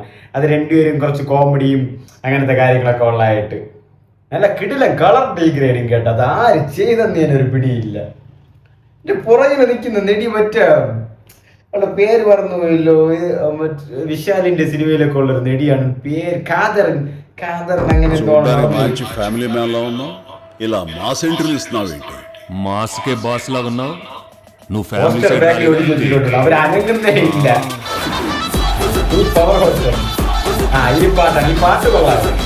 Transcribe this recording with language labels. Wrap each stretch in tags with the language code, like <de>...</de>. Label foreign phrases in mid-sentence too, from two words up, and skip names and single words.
<ml>അത് 2 പേരും കുറച്ച് കോമഡിയും അങ്ങനത്തെ കാര്യങ്ങളൊക്കെ ഉള്ളതായിട്ട് നല്ല കിടിലം</ml> <en>colour degrading</en> <ml>കേട്ടോ. അത് ആര് ചെയ്തെന്ന് ഞാനൊരു പിടിയില്ല. എന്റെ പുറകിൽ നിൽക്കുന്ന നെടി മറ്റേ അവളുടെ പേര് പറഞ്ഞു പോയല്ലോ, വിശാലിന്റെ സിനിമയിലൊക്കെ ഉള്ളൊരു നെടിയാണ്. പേര് കാതറൻ അങ്ങനെ</ml> <en>family man</en> <te>లా ఉన్నావు, ఇలా</te> <en>mass entry</en> <te>ఇస్తున్నావు ఏంటి? మాస్ కే బాస్ లాగా ఉన్నావు నువ్వు.</te> <ml>ఫ్యామిలీ അവർ അനങ്ങുന്നേ ഇല്ല. ഈ പാട്ട് കൊള്ളാം.</ml>